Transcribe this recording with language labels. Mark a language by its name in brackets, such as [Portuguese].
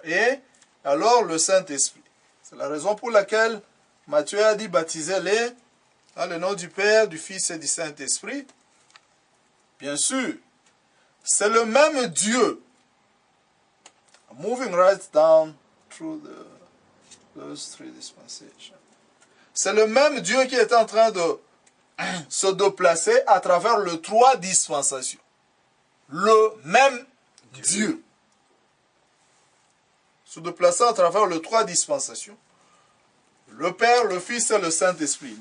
[French] Et alors le Saint-Esprit. C'est la raison pour laquelle Matthieu a dit baptisez-les dans le nom du Père, du Fils et du Saint-Esprit. Bien sûr, c'est le même Dieu. [English] Moving right down through those three dispensations. [French] C'est le même Dieu qui est en train de se déplacer à travers les 3 dispensations. Le même Dieu. Se déplacer à travers les 3 dispensations. Le Père, le Fils et le Saint-Esprit.